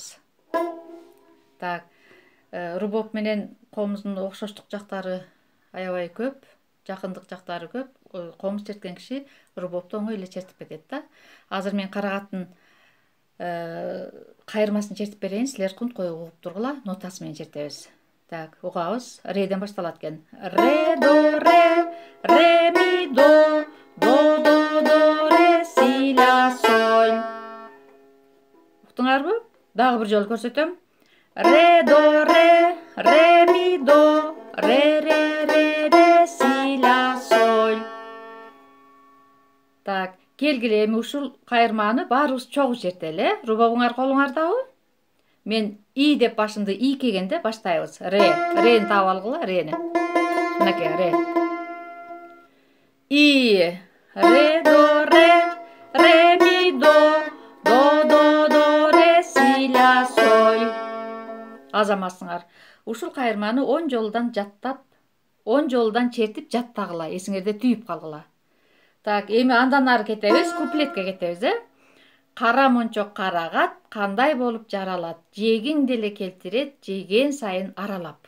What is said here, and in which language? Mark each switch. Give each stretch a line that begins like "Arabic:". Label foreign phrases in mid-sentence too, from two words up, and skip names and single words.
Kyrgyz: Так, рубоб менен колубуздун окшоштук жактары аябай көп, жакындык жактары көп. Колубуз черткен киши рубобду оңой эле чертип кетет да. Азыр мен Карагаттын кайырмасын чертип берейин, силер кунткой угуп тургула, нотасы менен чертебиз. Так, угабыз. Реден башталат экен. Ре, до, ре ми, до, ре, си, ля, соль. Уктуңарбы? Дагы бир жолу көрсөтөм. Ре, до, ре ми, до, ре, си, ля, соль. Так, келгиле, эми ушул кайырманы баарыбыз чогуу чертели, Рубобуңар колуңардабы? Мен и деп башымды ийкегенде баштайбыз. Рени таап алгыла, рени. Мынакей, ре. И, ре, до, ре ми, до, ре, си, ля, соль. Азаматсыңар. Ушул кайырманы 10 жолдан жаттап, 10 жолдан чертип жаттагыла, эсиңерде түйүп калгыла. Так, эми андан ары кетебиз, куплетке кетебиз, Кара мончок карагат кандай болуп жаралат, жегиң деле келтирет, жеген сайын аралап.